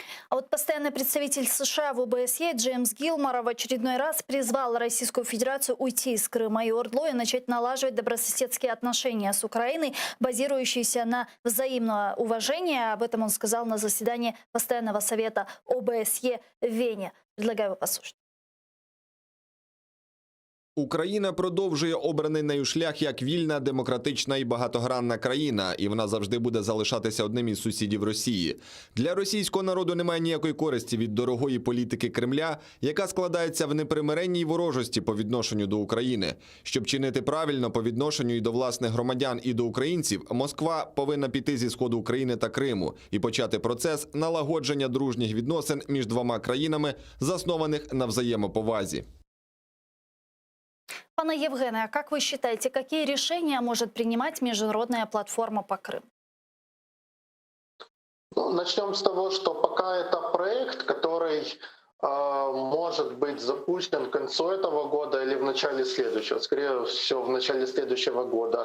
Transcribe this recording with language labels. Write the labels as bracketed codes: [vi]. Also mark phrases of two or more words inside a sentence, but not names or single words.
[ru] А вот постоянный представитель США в ОБСЕ Джеймс Гилмор в очередной раз призвал Российскую Федерацию уйти из Крыма и ОРДЛО и начать налаживать добрососедские отношения с Украиной, базирующиеся на взаимном уважении. Об этом он сказал на заседании Постоянного совета ОБСЕ в Вене. Предлагаю его послушать. [uk] Україна продовжує обраний нею шлях як вільна, демократична і багатогранна країна, і вона завжди буде залишатися одним із сусідів Росії. Для російського народу немає ніякої користі від дорогої політики Кремля, яка складається в непримиренній ворожості по відношенню до України. Щоб чинити правильно по відношенню і до власних громадян, і до українців, Москва повинна піти зі сходу України та Криму і почати процес налагодження дружніх відносин між двома країнами, заснованих на взаємоповазі. Пане Евгене, [ru] а как вы считаете, какие решения может принимать международная платформа по Крыму? Начнем с того, что пока это проект, который может быть запущен к концу этого года или в начале следующего. Скорее всего, в начале следующего года.